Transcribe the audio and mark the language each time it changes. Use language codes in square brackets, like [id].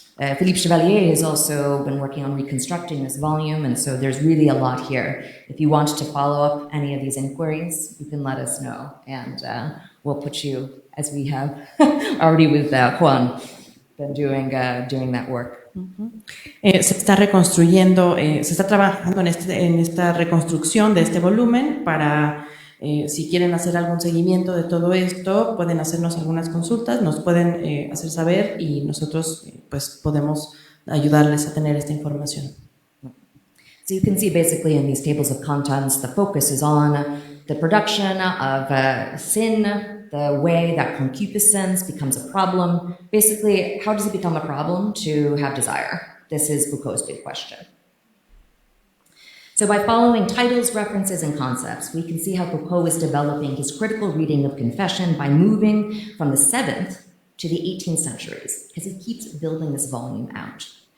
[en] Philippe Chevalier has also been working on reconstructing this volume, and so there's really a lot here. If you want to follow up any of these inquiries, you can let us know, and we'll put you, as we have already with Juan, been doing that work. [es] Se está reconstruyendo, se está trabajando en esta reconstrucción de este volumen para, si quieren hacer algún seguimiento de todo esto, pueden hacernos algunas consultas, nos pueden hacer saber y nosotros pues podemos ayudarles a tener esta información. [en] So you can see basically in these tables of contents, the focus is on the production of sin, the way that concupiscence becomes a problem. Basically, how does it become a problem to have desire? This is Foucault's big question. So by following titles, references, and concepts, we can see how Foucault is developing his critical reading of confession by moving from the 7th to the 18th centuries, because he keeps building this volume out.